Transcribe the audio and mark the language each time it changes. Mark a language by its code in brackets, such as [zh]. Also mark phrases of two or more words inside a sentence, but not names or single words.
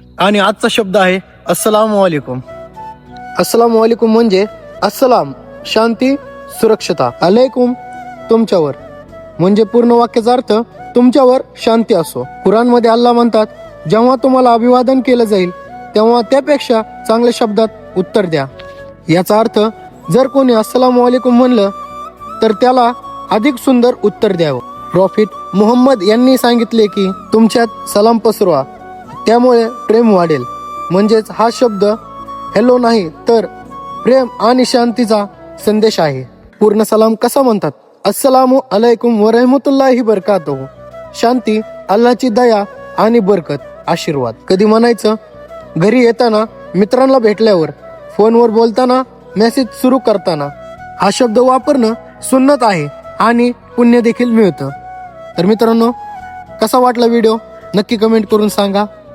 [mr] आणि आजचा शब्द आहे [ar] السلام عليكم. السلام عليكم [mr] म्हणजे अस्सलाम शांती सुरक्षता, अलैकुम तुमच्यावर, म्हणजे पूर्ण वाक्याचा अर्थ तुमच्यावर शांती असो. कुराणमध्ये अल्लाह म्हणतात, जेव्हा तुम्हाला अभिवादन केलं जाईल तेव्हा त्यापेक्षा चांगल्या शब्दात उत्तर द्या. याचा अर्थ जर कोणी [ar] السلام عليكم [mr] म्हणलं तर त्याला अधिक सुंदर उत्तर द्यावं. प्रॉफिट मुहम्मद यांनी सांगितले की तुमच्यात सलाम पसरवा, त्यामुळे प्रेम वाढेल. म्हणजेच हा शब्द हॅलो नाही तर प्रेम आणि शांतीचा संदेश आहे. पूर्ण सलाम कसा म्हणतात? [ar] السلام عليكم و رحمة الله بركاته. [mr] शांती, अल्लाची दया आणि बरकत, आशीर्वाद. कधी म्हणायचं घरी येताना, मित्रांना भेटल्यावर, फोनवर बोलताना, मेसेज सुरू करताना. हा शब्द वापरणं सुन्नत आहे आणि पुण्य देखील मिळतं. तर मित्रांनो, कसा वाटला व्हिडिओ नक्की कमेंट करून सांगा.